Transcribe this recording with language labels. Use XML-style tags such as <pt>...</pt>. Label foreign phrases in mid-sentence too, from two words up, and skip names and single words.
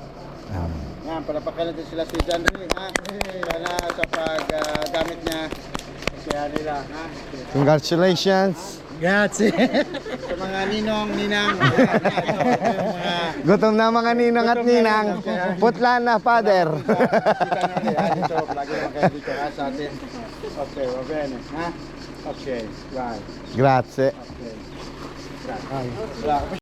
<tl>Yan, palapakan natin sila si John Ray, ha? Sana sa paggamit niya, kaya nila, ha? Congratulations. Grazie. Sa mga ninong, ninang, ito yung mga Gutom na mga ninang at ninang. Putla na, father. kita natin, ha? Dito, lagi naman kayo dito, ha? Sa atin.</tl> <it>Okay, va bene, ha?</it> <en>Okay, right. Grazie. Okay. Right.</en>